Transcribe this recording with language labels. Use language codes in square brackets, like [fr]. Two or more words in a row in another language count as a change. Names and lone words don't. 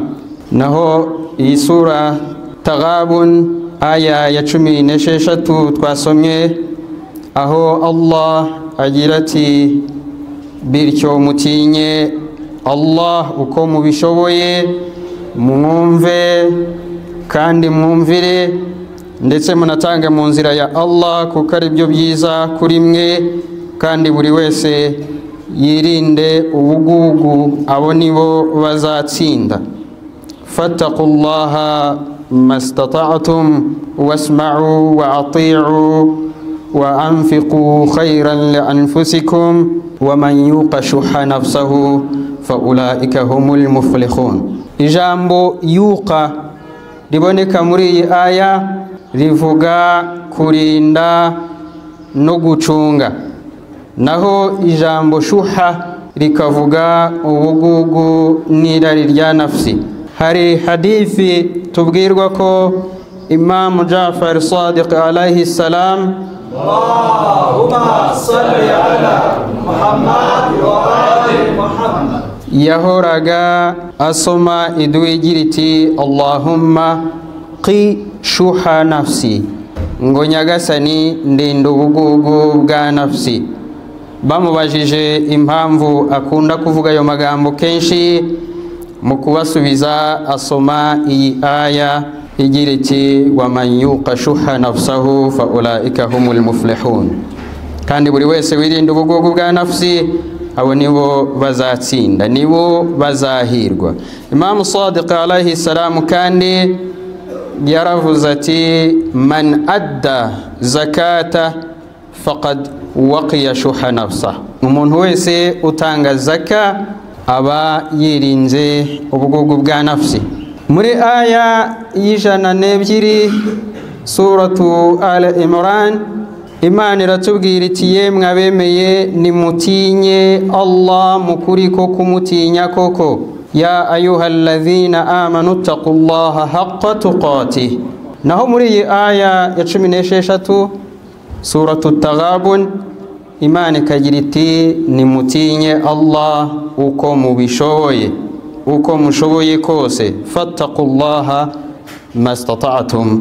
[rw] Naho iyi sura Taghabun aya ya 16 twasomye, aho Allah agira ati, bityo mutinye Allah uko mubishoboye, mwumve kandi mwumvire, ndetse munatange mu nzira ya Allah, kuko ari byo byiza kuri mwe, kandi buri wese yirinde ubugugu abo nibo bazatsinda. [ar] فاتقوا الله ما استطعتم واسمعوا وأطيعوا وأنفقوا خيرا لأنفسكم ومن يوق شح نفسه فأولئك هم المفلحون. [rw] Ijambo yuqa riboneka muri iyi aya rivuga kurinda no gucunga, naho ijambo shuha rikavuga ubugugu n'irari rya nafsi. Hari hadithi tubwirwa ko Imam Jafar Sadiq [ar] عليه السلام, اللهم صل على محمد وآل محمد, [rw] yahoraga asoma idua igira iti [ar] اللهم ق شح نفسي, [rw] ngo nyagasani ndinda ubugugu bwa nafsi. Bamubajije impamvu akunda kuvuga ayo magambo kenshi, mu kubasubiza asoma iyi aya igira iti [ar] ومن يوق شح نفسه فأولئك هم المفلحون, [rw] kandi buri wese wirinda ubugugu bwa nafsi abo nibo bazatsinda, nibo bazahirwa. Imam Sadiq [ar] عليه السلام [rw] kandi yaravuze ati [ar] من أدى الزكاة فقد وقي شح نفسه, [rw] umuntu wese utanga zaka aba yirinze ubugugu bwa nafsi. Muri aya y'ijana n'ebyiri suratu Al-Imran, Imana iratubwira iti yemwe abemeye nimutinye Allah mukuri ko kumutinya koko, [ar] يا أيها الذين آمنوا اتقوا الله حق تقاته. [rw] Naho muri iyi aya ya 16 suratu Taghabun, Imana ikagira iti nimutinye Allah uko mubishoboye, uko mushoboye kose, [ar] فاتقوا الله ما استطعتم.